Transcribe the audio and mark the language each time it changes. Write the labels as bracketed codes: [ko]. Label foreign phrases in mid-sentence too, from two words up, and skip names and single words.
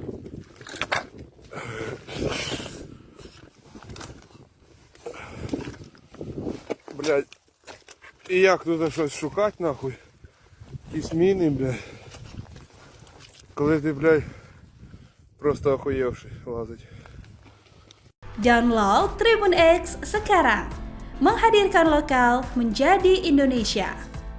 [uk] Блядь. І як тут щось шукати нахуй? Якісь міни, блядь. Коли ти, блядь, просто охуєвший лазить. [id] Download Tribun X sekarang, menghadirkan lokal menjadi Indonesia.